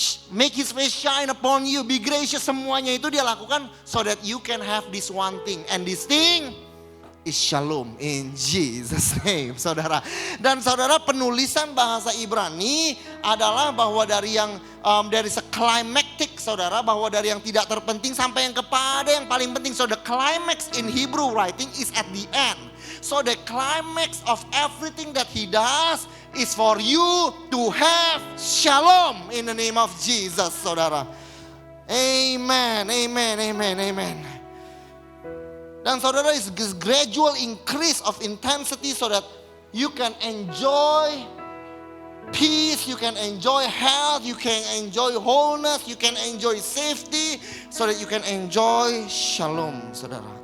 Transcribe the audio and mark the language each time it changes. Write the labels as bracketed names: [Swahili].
[English] Make his face shine upon you, be gracious, [Indonesian] semuanya itu dia lakukan [English] so that you can have this one thing. And this thing is shalom in Jesus name saudara. [Indonesian] Dan saudara, penulisan bahasa Ibrani adalah bahwa dari yang dari climactic saudara, bahwa dari yang tidak terpenting sampai yang kepada yang paling penting. [English] So the climax in Hebrew writing is at the end. So the climax of everything that he does is for you to have shalom in the name of Jesus, saudara. Amen, amen, amen, amen. [Indonesian] Dan saudara, [English] is gradual increase of intensity so that you can enjoy peace, you can enjoy health, you can enjoy wholeness, you can enjoy safety, so that you can enjoy shalom, saudara.